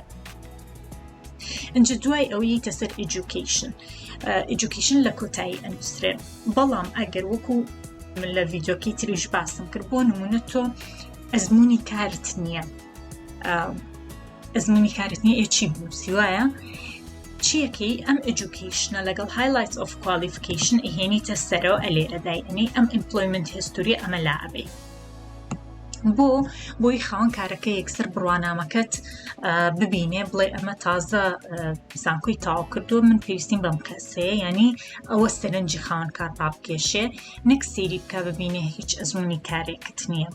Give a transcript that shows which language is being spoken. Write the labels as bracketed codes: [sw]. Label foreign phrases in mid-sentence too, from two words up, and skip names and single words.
[ckb] اینجا دوای ئەوەی تەسەر ئیجوکیشن لە کۆتایی ئەنووسرێ، بەڵام ئەگەر وەکو من لە ڤیدیۆکی تریش باسم کرد بۆ نمونە تۆ ئەزمموی کارت نییە، چی بنووسی وایە چیەکەی ئەم ئیجوکیشنە لەگەڵ [en] highlights of qualification [ckb] ئەهێنیتە سەرەوە ئەلێرەدای ئەنی ئەم [en] employment history [ckb] ئەمە لا ئەبێ. بۆی خاوەن کارەکە یەکسەر بڕوانامەکەت ببینێ بڵێ ئەمە تازە زانکۆی تاوا کردو، من پێویستیم بەم کەسەیە، ینی ئەوە سەرنجی خاوەن کار با بکێشێ، نەک سێری بکە ببینێ هیچ ئەزمموی کارێکت نییە.